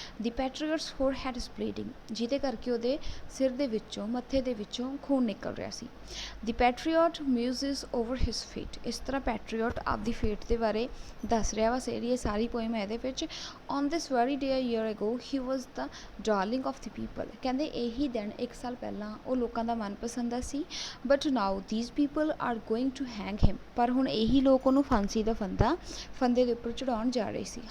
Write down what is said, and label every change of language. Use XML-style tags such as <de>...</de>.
<en>The patriot's forehead is bleeding.</en> <pa>ਜਿਹਦੇ ਕਰਕੇ ਉਹਦੇ ਸਿਰ ਦੇ ਵਿੱਚੋਂ ਮੱਥੇ ਦੇ ਵਿੱਚੋਂ ਖੂਨ ਨਿਕਲ ਰਿਹਾ ਸੀ.</pa> <en>The patriot muses over his fate.</en> <pa>ਇਸ ਤਰ੍ਹਾਂ ਪੈਟਰੀਅਟ ਆਪਦੀ ਫੇਟ ਦੇ ਬਾਰੇ ਦੱਸ ਰਿਹਾ ਵਾ. ਇਹ ਸਾਰੀ ਪੋਇਮ ਹੈ ਇਹਦੇ ਵਿੱਚ.</pa> <en>On this very day a year ago ਹੀ was the darling of the people.</en> <pa>ਕਹਿੰਦੇ ਇਹੀ ਦਿਨ 1 ਸਾਲ ਪਹਿਲਾਂ ਉਹ ਲੋਕਾਂ ਦਾ ਮਨਪਸੰਦ ਦਾ ਸੀ.</pa> <en>But now these people are going to hang him.</en> <pa>ਪਰ ਹੁਣ ਇਹੀ ਲੋਕ ਉਹਨੂੰ ਫਾਂਸੀ ਦਾ ਫੰਦੇ ਦੇ ਉੱਪਰ ਚੜਾਉਣ ਜਾ ਰਹੇ ਸੀ.</pa>